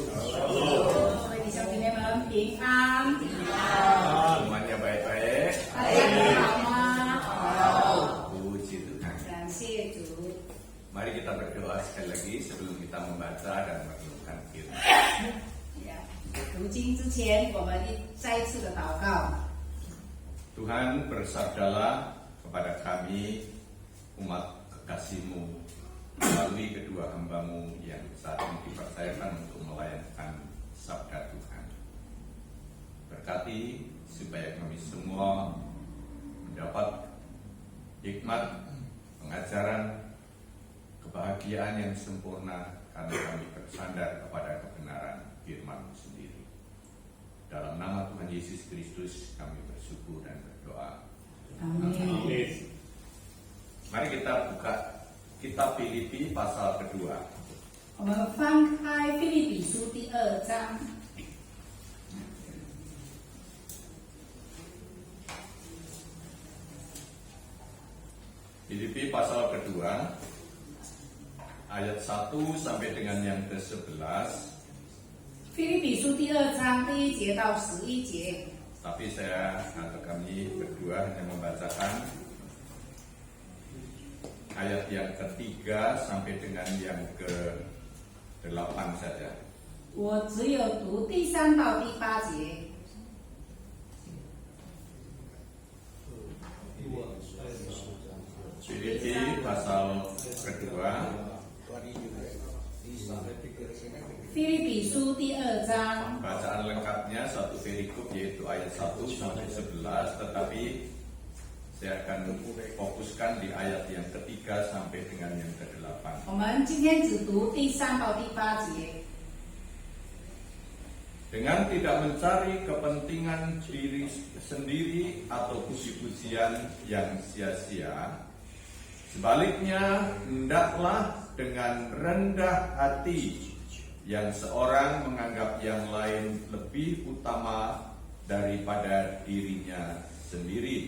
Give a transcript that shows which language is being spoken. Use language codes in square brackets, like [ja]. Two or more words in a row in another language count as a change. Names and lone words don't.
[id] Di sampingnya malam Pinang. Semuanya baik-baik. Puji Tuhan. Mari kita berdoa sekali lagi sebelum kita membaca dan merenungkan firman. Ya. [zh] 读经之前，我们再一次的祷告。 [id] Tuhan bersabdalah kepada kami umat kekasih-Mu melalui kedua hamba-Mu yang saat ini dipercayakan untuk melayangkan sabda Tuhan. Berkati supaya kami semua mendapat hikmat, pengajaran, kebahagiaan yang sempurna karena kami bersandar kepada kebenaran firman-Mu sendiri. Dalam nama Tuhan Yesus Kristus kami bersyukur dan berdoa. Amin. Mari kita buka kitab Filipi pasal kedua. [zh] 我们翻开《腓立比书》第2章。 [id] Filipi pasal kedua ayat 1 sampai dengan yang ke-11. [zh] 腓立比书第2章第1节到11节。 [id] Tapi saya atau kami berdua hanya membacakan ayat yang ketiga sampai dengan yang ke-8 saja. [zh] 我只有读第3到第8节。 [id] Filipi pasal kedua [zh] 腓立比书第2章， [id] bacaan lengkapnya satu perikop yaitu ayat 1 sampai 11, tetapi saya akan fokuskan di ayat yang ketiga sampai dengan yang ke-8. [zh] 我们今天只读第3到第8节。 [id] Dengan tidak mencari kepentingan diri sendiri atau puji-pujian yang sia-sia, sebaliknya hendaklah dengan rendah hati yang seorang menganggap yang lain lebih utama daripada dirinya sendiri.